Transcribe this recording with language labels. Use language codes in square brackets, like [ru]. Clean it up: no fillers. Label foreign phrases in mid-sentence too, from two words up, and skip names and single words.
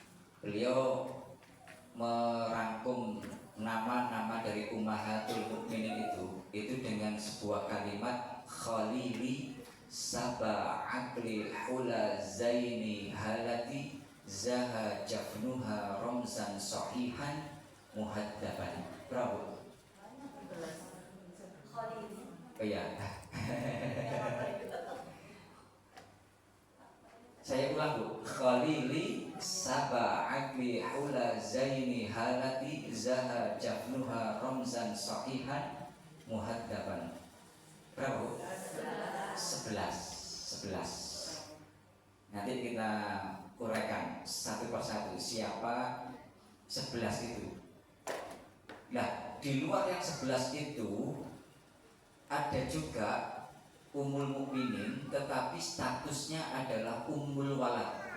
[id] Beliau merangkum nama-nama dari [ar] أمهات المؤمنين [id] itu dengan sebuah kalimat [ar] خليلي سبع عقلي حلى زين حلة زها جفنها رمزا صحيحا مهذبا. [id] Berapa? Oh ya. Saya ulang Bu. [ar] خليلي سبع عقلي حلى زين حلة زها جفنها رمزا صحيحا مهذبا. [id] Berapa? 11. Nanti kita uraikan satu persatu siapa 11 itu. Nah, di luar yang 11 itu ada juga [ar] أم المؤمنين, [id] tetapi statusnya adalah [ar] أم الولد.